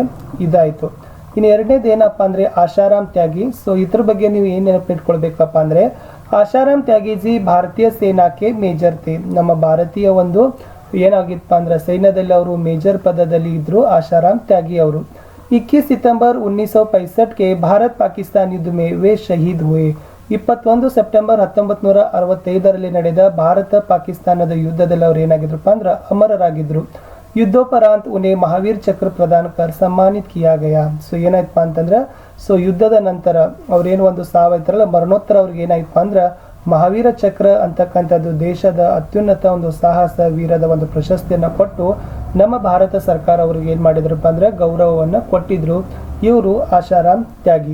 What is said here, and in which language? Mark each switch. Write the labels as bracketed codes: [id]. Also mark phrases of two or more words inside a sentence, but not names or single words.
[kn] ಇದಾಯಿತು. ಇನ್ನು ಎರಡನೇದು ಏನಪ್ಪ ಅಂದರೆ ಆಶಾರಾಮ್ ತ್ಯಾಗಿ. ಸೊ ಇದ್ರ ಬಗ್ಗೆ ನೀವು ಏನು ನೆನಪಿಟ್ಕೊಳ್ಬೇಕಪ್ಪ ಅಂದರೆ, ಆಶಾರಾಮ್ ತ್ಯಾಗಿಜಿ ಭಾರತೀಯ ಸೇನಾಕ್ಕೆ ಮೇಜರ್ ಥೇ. ನಮ್ಮ ಭಾರತೀಯ ಒಂದು ಏನಾಗಿತ್ತಪ್ಪ ಅಂದ್ರೆ ಸೈನ್ಯದಲ್ಲಿ ಅವರು ಮೇಜರ್ ಪದದಲ್ಲಿ ಇದ್ರು ಆಶಾರಾಮ್ ತ್ಯಾಗಿ ಅವರು. [hi] 21 सितंबर 1965 के भारत पाकिस्तान युद्ध में वे शहीद हुए. [kn] 21 ಸೆಪ್ಟೆಂಬರ್ 1965ರಲ್ಲಿ ನಡೆದ ಭಾರತ ಪಾಕಿಸ್ತಾನದ ಯುದ್ಧದಲ್ಲಿ ಅವರು ಏನಾಗಿದ್ರಪ್ಪ ಅಂದ್ರೆ ಅಮರರಾಗಿದ್ರು. [hi] युद्धोपरांत उन्हें महावीर चक्र प्रदान कर सम्मानित किया गया. [kn] ಸೊ ಏನಾಯ್ತಪ್ಪ ಅಂತಂದ್ರೆ, ಸೊ ಯುದ್ಧದ ನಂತರ ಅವ್ರೇನು ಒಂದು ಸಾವೈತ್ರಲ್ಲ ಮರಣೋತ್ತರ ಅವ್ರಿಗೆ ಏನಾಯ್ತಪ್ಪ ಅಂದ್ರೆ ಮಹಾವೀರ ಚಕ್ರ ಅಂತಕ್ಕಂಥದ್ದು ದೇಶದ ಅತ್ಯುನ್ನತ ಒಂದು ಸಾಹಸ ವೀರದ ಒಂದು ಪ್ರಶಸ್ತಿಯನ್ನು ಕೊಟ್ಟು ನಮ್ಮ ಭಾರತ ಸರ್ಕಾರ ಅವ್ರಿಗೆ ಏನು ಮಾಡಿದ್ರಪ್ಪ ಅಂದ್ರೆ ಗೌರವವನ್ನು ಕೊಟ್ಟಿದ್ರು. ಇವರು ಆಶಾರಾಮ್ ತ್ಯಾಗಿ.